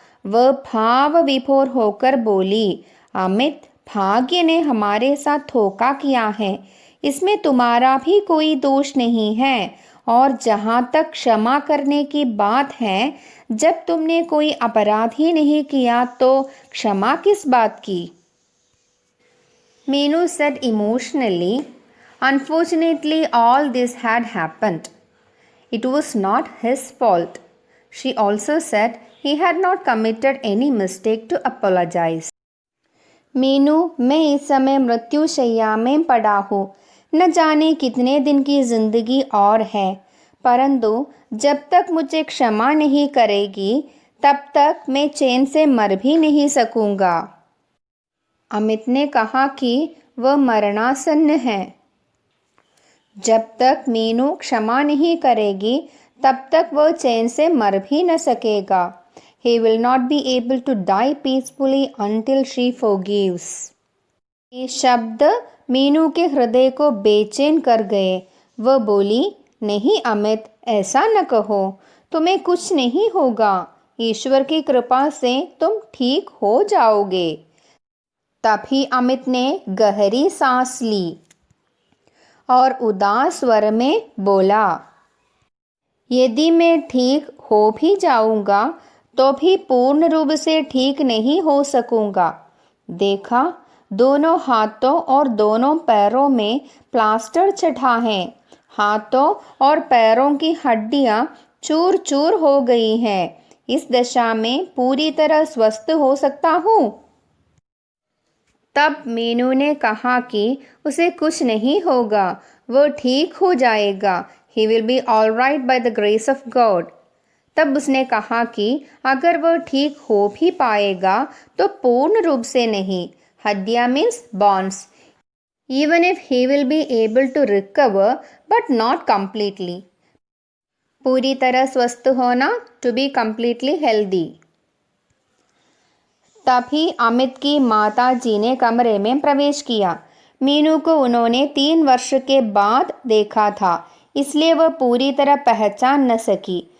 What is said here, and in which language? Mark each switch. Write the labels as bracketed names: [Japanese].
[Hindi] वह भाव विभोर होकर बोली, अमित, भाग्य ने हमारे साथ धोखा किया है, इसमें तुम्हारा भी कोई दोष नहीं है। और जहाँ तक क्षमा करने की बात है, जब तुमने कोई अपराध ही नहीं किया तो क्षमा किस बात की? [English] Meenu said emotionally, unfortunately all this had happened. It was not his fault. She also said he had not committed any mistake to apologize. [Hindi] Meenu, मैं इस समय मृत्युशैया में पड़ा हूँ। न जाने कितने दिन की जिंदगी और है, परंतु जब तक मुझे क्षमा नहीं करेगी तब तक मैं चैन से मर भी नहीं सकूंगा। अमित ने कहा कि वह मरणासन्न है। जब तक मीनू क्षमा नहीं करेगी तब तक वह चैन से मर भी न सकेगा। [English] He will not be able to die peacefully until she forgives. [Hindi] ये शब्द मीनू के हृदय को बेचैन कर गए। वह बोली, नहीं अमित, ऐसा न कहो, तुम्हें कुछ नहीं होगा। ईश्वर की कृपा से तुम ठीक हो जाओगे। तभी अमित ने गहरी सांस ली और उदास स्वर में बोला, यदि मैं ठीक हो भी जाऊंगा तो भी पूर्ण रूप से ठीक नहीं हो सकूंगा। देखा, दोनों हाथों और दोनों पैरों में प्लास्टर चढ़ा है। हाथों और पैरों की हड्डियां चूर चूर हो गई हैं। इस दशा में पूरी तरह स्वस्थ हो सकता हूँ? तब मीनू ने कहा कि उसे कुछ नहीं होगा, वो ठीक हो जाएगा। [English] He will be all right by the grace of God. [Hindi] तब उसने कहा कि अगर वह ठीक हो भी पाएगा तो पूर्ण रूप से नहीं। [English] हड्डियां means bones. Even if he will be able to recover but not completely. [Hindi] पूरी तरह स्वस्थ होना, [English] to be completely healthy. [Hindi] तभी अमित की माता जी ने कमरे में प्रवेश किया। मीनू को उन्होंने 3 वर्ष के बाद देखा था, इसलिए वह पूरी तरह पहचान न सकी।